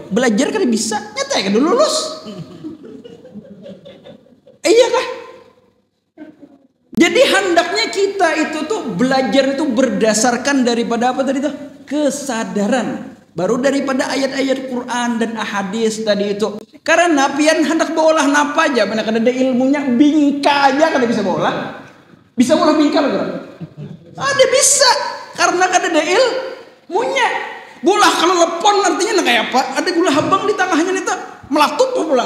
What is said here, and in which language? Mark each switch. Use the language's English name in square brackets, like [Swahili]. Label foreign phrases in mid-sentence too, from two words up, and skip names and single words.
[Banjar] Belajar kan bisa, nyata kan dulu lulus. Iya kah? [Indonesian] Jadi hendaknya kita itu tuh belajar itu berdasarkan daripada apa tadi tuh? Kesadaran. Baru daripada ayat-ayat Quran dan ahadis tadi itu. [Banjar] Karena pian hendak berolah napa aja, mana kada ada ilmunya, bingka aja kada bisa berolah. Bisa berolah bingka loh. Ada bisa, karena kada ada ilmunya. Bolah kalau lepon artinya kayak apa? Ada gula habang di tengahnya nih tuh, melatut tuh pulang.